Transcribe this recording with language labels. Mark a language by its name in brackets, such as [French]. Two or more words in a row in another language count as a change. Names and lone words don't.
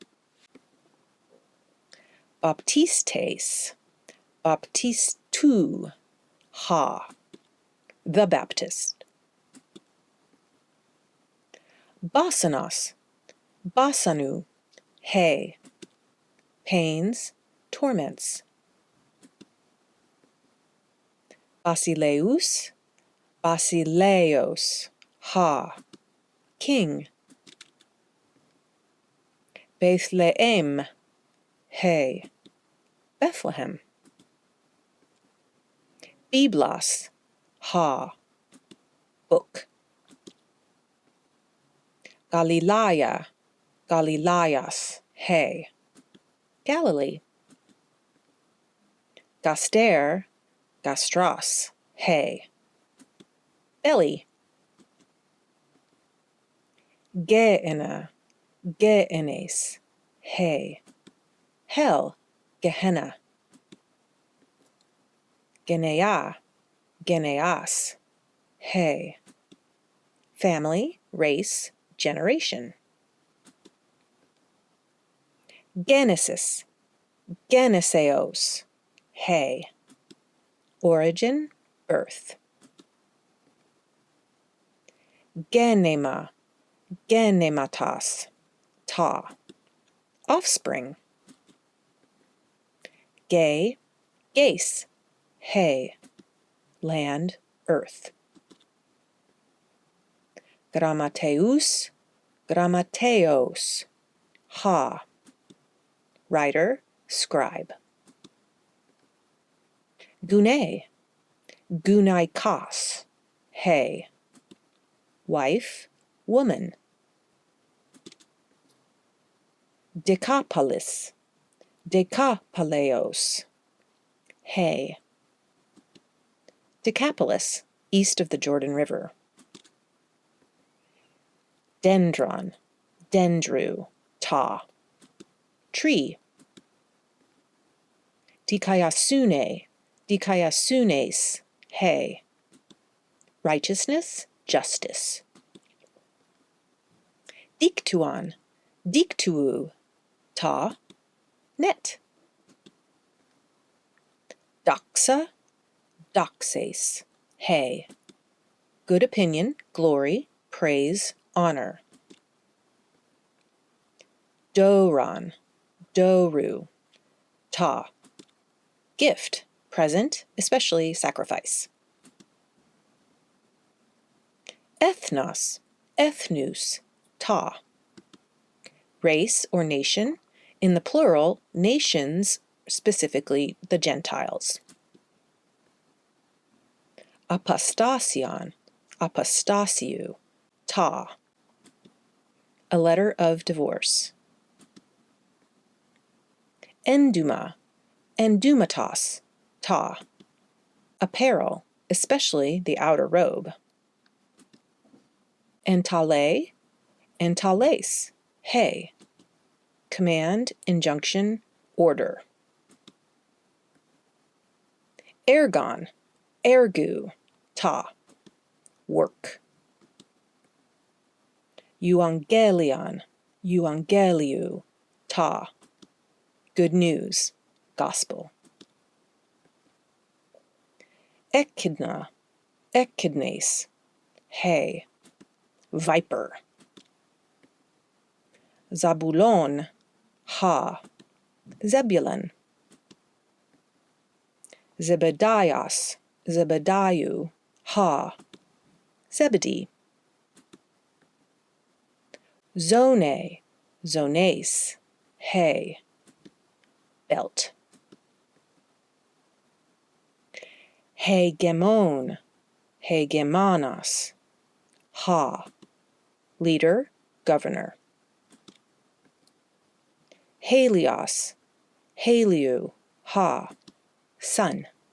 [Greek] Βαπτιστής, βαπτιστοῦ, ὁ. [English] The Baptist. [Greek] Βάσανος, βασάνου, ἡ, [English] pains, torments. [Greek] Βασιλεύς, βασιλέως, ὁ, [English] king. [Greek] Βηθλέεμ, ἡ, Bethlehem. Βίβλος, ὁ, book. Γαλιλαία, Γαλιλαίας, he, Galilee. Γαστήρ, γαστρός, ἡ, belly. Γέεννα, γεέννης, ἡ, hell, Gehenna. Γενεά, γενεᾶς, ἡ, [English] family, race, generation. [Greek] Γένεσις, γενέσεως, ἡ, [English] origin, birth. [Greek] Γέννημα, γεννήματος, τά, [English] offspring. [Greek] Γῆ, γῆς, ἡ, [English] land, earth. [Greek] Γραμματεύς, γραμματέως, ὁ, [English] writer, scribe. [Greek] Γυνή, γυναικός, ἡ, [English] wife, woman. [Greek] Δεκάπολις, Δεκαπόλεως, ἡ, [English] Decapolis, east of the Jordan River. [Greek] Δένδρον, δένδρου, τά, tree. Δικαιοσύνη, δικαιοσύνης, [English] he, righteousness, justice. [Greek] Δίκτυον, δικτύου, τά, net. Δόξα, δόξης, [English] he, good opinion, glory, praise, honor. [Greek] Δῶρον, δώρου, τά, [English] gift, present, especially sacrifice. [Greek] Ἔθνος, ἔθνους, τά, [English] race or nation, in the plural, nations, specifically the Gentiles. [Greek] Ἀποστάσιον, ἀποστασίου, τά, [English] a letter of divorce. [Greek] Ἔνδυμα, ἐνδύματος, τά, [English] apparel, especially the outer robe. [Greek] Ἐντολή, ἐντολῆς, ἡ, [English] command, injunction, order. [Greek] Ἔργον, ἔργου, τά, work. Εὐαγγέλιον, εὐαγγελίου, τά, [English] good news, gospel. [Greek] Ἔχιδνα, ἐχίδνης, ἡ, viper. Ζαβουλών, ὁ, Zebulun. Ζεβεδαῖος, Ζεβεδαίου, ὁ, [English] Zebedee. [Greek] Ζώνη, ζώνης, ἡ, belt. Ἡγεμών, ἡγεμόνος, ὁ, [English] leader, governor. [Greek] Ἥλιος, ἡλίου, ὁ, sun.